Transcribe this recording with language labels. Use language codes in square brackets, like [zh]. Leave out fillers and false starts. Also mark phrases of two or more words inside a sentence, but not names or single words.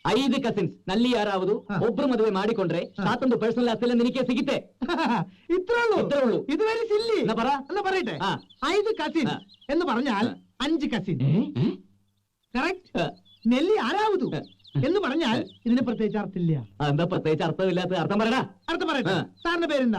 [kn] 5 ಕಸಿನ್ಸ್ ನಲ್ಲಿ ಯಾರಾವುದು ಒಬ್ರು ಮದುವೆ ಮಾಡಿಕೊಂಡ್ರೆ ಸಾತೊಂದು ಪರ್ಸನಲ್ ಆಸ್ತಿ ನಿನಗೆ ಸಿಗುತ್ತೆ. [ml] ഇത്രയുള്ളൂ. ഇത് [en] very silly. [ml] എന്നാ പറയട്ടെ, 5 കസിൻ എന്ന് പറഞ്ഞാൽ 5 കസിൻ. കറക്റ്റ്. നെല്ലി ആരാവതു എന്ന് പറഞ്ഞാൽ ഇതിന് പ്രത്യേകിച്ച് അർത്ഥമില്ല. എന്താ പ്രത്യേകിച്ച് അർത്ഥമില്ലാത്ത അർത്ഥം പറയടാ. അർത്ഥം പറയട്ടെ. സാറിന്റെ പേരെന്താ?